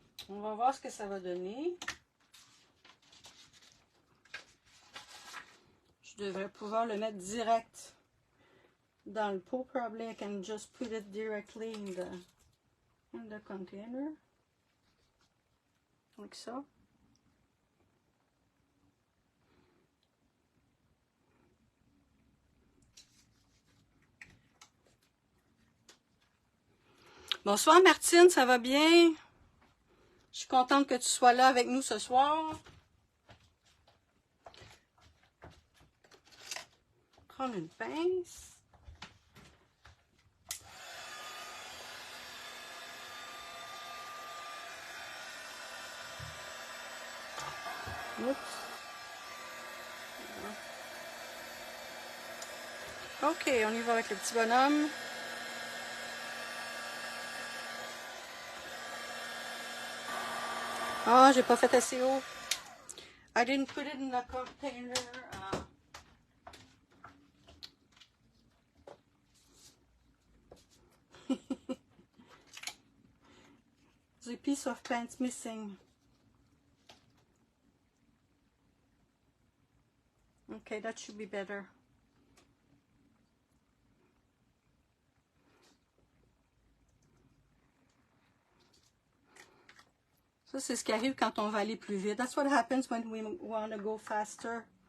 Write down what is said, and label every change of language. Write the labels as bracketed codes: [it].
[fr] On va voir ce que ça va donner. Je devrais pouvoir le mettre direct dans le pot. [en] Probably I can just put it directly in the container. [fr] Like ça. Bonsoir Martine, ça va bien? Je suis contente que tu sois là avec nous ce soir. Prendre une pince. Oups. Ok, on y va avec le petit bonhomme. Ah, j'ai pas fait assez haut. [en] I didn't put it in the container. There's a piece of pants missing. Okay, that should be better. [fr] Ça, c'est ce qui arrive quand on va aller plus vite. [en] That's what happens when we want to go faster.